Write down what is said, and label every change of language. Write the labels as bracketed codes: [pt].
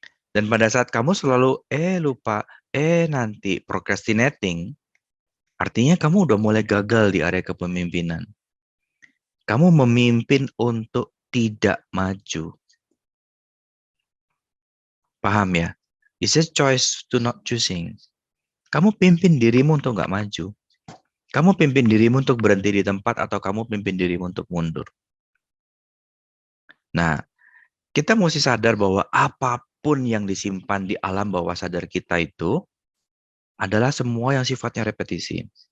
[id] Dan pada saat kamu selalu lupa, nanti procrastinating, artinya kamu udah mulai gagal di area kepemimpinan. Kamu memimpin untuk tidak maju. Paham ya? [en] It's a choice to not choosing. [id] Kamu pimpin dirimu untuk nggak maju. Kamu pimpin dirimu untuk berhenti di tempat, atau kamu pimpin dirimu untuk mundur. Nah, kita mesti sadar bahwa apapun yang disimpan di alam bawah sadar kita itu adalah semua yang sifatnya repetisi.